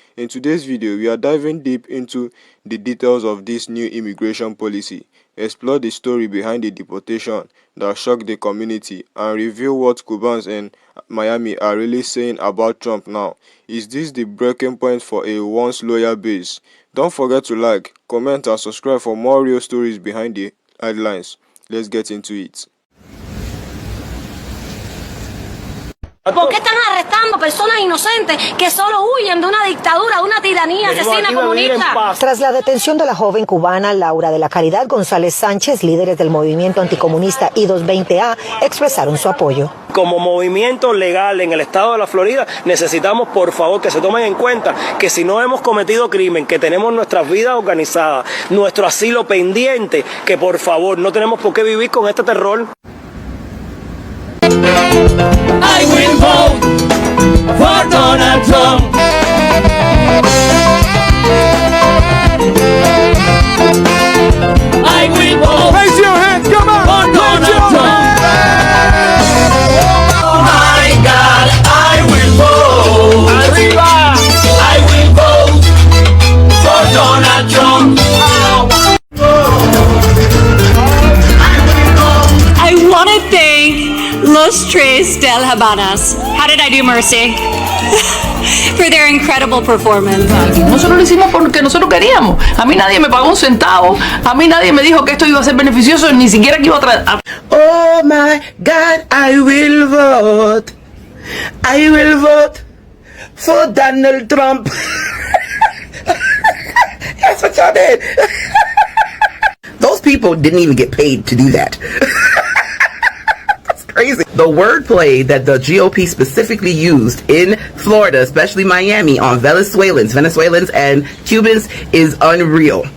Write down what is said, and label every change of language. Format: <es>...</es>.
<en>In today's video, we are diving deep into the details of this new immigration policy, explore the story behind the deportation that shocked the community, and reveal what Cubans in Miami are really saying about Trump now. Is this the breaking point for a once loyal base? Don't forget to like, comment, and subscribe for more real stories behind the headlines. Let's get into it.</en> <es>¿Por qué están arrestando personas inocentes que solo huyen de una dictadura, de una tiranía asesina comunista? Tras la detención de la joven cubana Laura de la Caridad González Sánchez, líderes del movimiento anticomunista I-220A expresaron su apoyo. Como movimiento legal en el estado de la Florida, necesitamos por favor que se tomen en cuenta que si no hemos cometido crimen, que tenemos nuestras vidas organizadas, nuestro asilo pendiente, que por favor no tenemos por qué vivir con este terror.</es> <en>I will vote for Donald Trump. I will vote. Raise your hands, come on. For Donald Trump. Oh my God, I will vote.</en> <es>Arriba.</es> <en>I will vote for Donald Trump. I want to thank Los Tres del Habanas. How did I do, Mercy? For their incredible performance.</en> <es>Nosotros lo hicimos porque nosotros queríamos. A mí nadie me pagó un centavo. A mí nadie me dijo que esto iba a ser beneficioso, ni siquiera que iba a traer.</es> <en>Oh my God, I will vote. I will vote for Donald Trump. That's what y'all did. Those people didn't even get paid to do that. Crazy. The wordplay that the GOP specifically used in Florida, especially Miami, on Venezuelans and Cubans is unreal.</en>